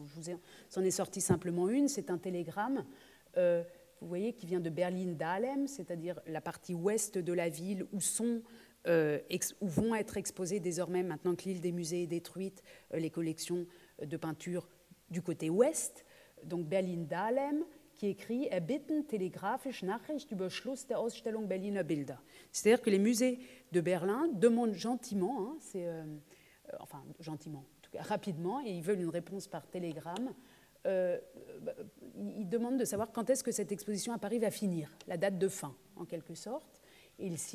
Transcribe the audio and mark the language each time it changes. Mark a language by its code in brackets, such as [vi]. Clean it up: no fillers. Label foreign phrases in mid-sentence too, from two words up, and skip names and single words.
[fr] Je vous en ai sorti simplement une, c'est un télégramme, vous voyez, qui vient de Berlin-Dahlem, c'est-à-dire la partie ouest de la ville où vont être exposées désormais, maintenant que l'île des musées est détruite, les collections de peinture du côté ouest, donc Berlin-Dahlem, qui écrit « [de] Erbitten telegrafisch Nachricht über Schluss der Ausstellung Berliner Bilder ». [fr] C'est-à-dire que les musées de Berlin demandent gentiment, enfin gentiment, en tout cas rapidement, et ils veulent une réponse par télégramme, ils demandent de savoir quand est-ce que cette exposition à Paris va finir, la date de fin, en quelque sorte.